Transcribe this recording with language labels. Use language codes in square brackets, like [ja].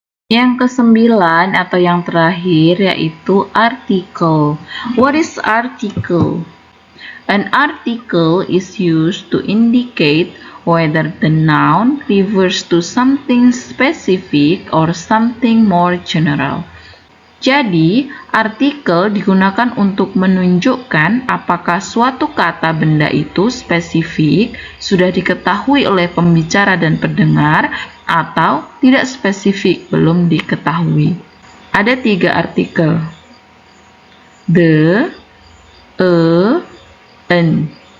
[id] Yang kesembilan atau yang terakhir yaitu article. [en] What is article? An article is used to indicate whether the noun refers to something specific or something more general. [id] Jadi, artikel digunakan untuk menunjukkan apakah suatu kata benda itu spesifik, sudah diketahui oleh pembicara dan pendengar, atau tidak spesifik, belum diketahui. Ada 3 artikel. The, a, an.